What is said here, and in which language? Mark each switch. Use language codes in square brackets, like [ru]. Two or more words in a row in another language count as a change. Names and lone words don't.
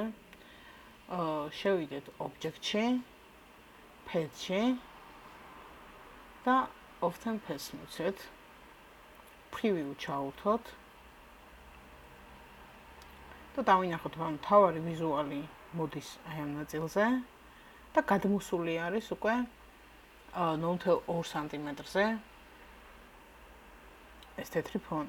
[ka] შევიდეთ ობიექტში, path-ში და [en] often path [ka] მივცეთ. preview ჩავუთოთ. და დავინახოთ რომ თავარი ვიზუალი მოდის აი ამ ნაწილზე და გადმოსული არის უკვე 0.2 სანტიმეტრზე ეს თეთრი ფონი.